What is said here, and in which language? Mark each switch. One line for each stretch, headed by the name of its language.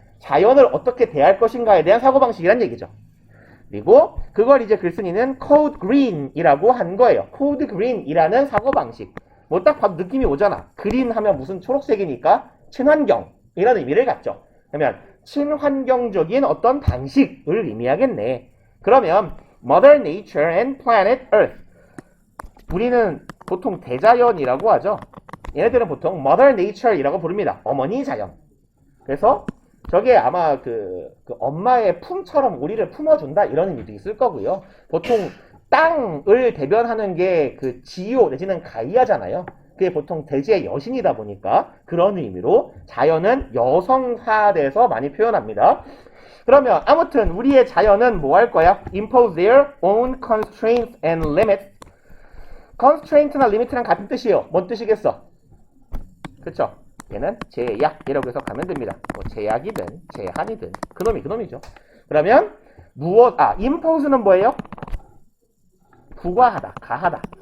Korean: 자연을 어떻게 대할 것인가에 대한 사고방식이란 얘기죠. 그리고 그걸 이제 글쓴이는 Code Green이라고 한 거예요. Code Green이라는 사고방식. 뭐 딱 봐도 느낌이 오잖아. 그린 하면 무슨 초록색이니까 친환경이라는 의미를 갖죠. 그러면 친환경적인 어떤 방식을 의미하겠네. 그러면
English: Mother Nature and Planet Earth.
Korean: 우리는 보통 대자연이라고 하죠. 얘네들은 보통 Mother Nature이라고 부릅니다. 어머니 자연. 그래서 저게 아마 그 엄마의 품처럼 우리를 품어준다 이런 의미도 있을 거고요. 보통 땅을 대변하는 게 그 지오 내지는 가이아잖아요. 그게 보통 대지의 여신이다 보니까 그런 의미로 자연은 여성화돼서 많이 표현합니다. 그러면 아무튼 우리의 자연은 뭐 할 거야?
English: Impose their own constraints and limits.
Korean: constraint나 limit랑 같은 뜻이에요. 뭔 뜻이겠어? 그쵸? 얘는 제약이라고 해석하면 됩니다. 뭐 제약이든 제한이든 그놈이죠. 그러면 impose는 뭐예요? 부과하다, 가하다.